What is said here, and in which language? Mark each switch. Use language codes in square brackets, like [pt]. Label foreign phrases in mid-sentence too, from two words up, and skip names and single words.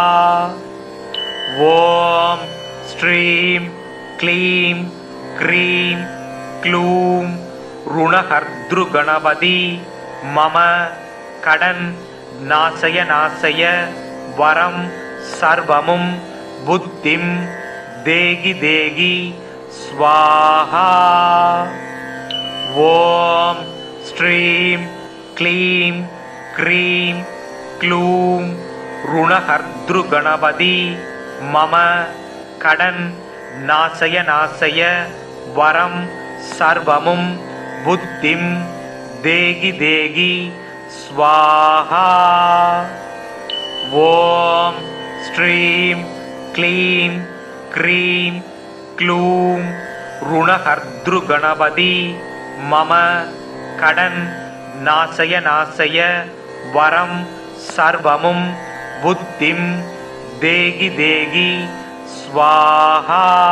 [sa] ॐ श्रीं क्लीं क्रीं क्लूं ऋणहर्तृ गणपति मम கடன் नाशय नाशय वरं सर्वमुं बुद्धिं देहि देहि स्वाहा. ॐ श्रीं क्लीं क्रीं क्लूं ऋणहर्तृ गणपति मम கடன் नाशय नाशय वरं सर्वमुं बुद्धिं देहि देहि स्वाहा। ॐ श्रीं क्लीं क्रीं क्लूं ऋणहर्तृगणपति मम कடன் नाशय नाशय वरं सर्वमुं बुद्धिं देहि देहि स्वाहा।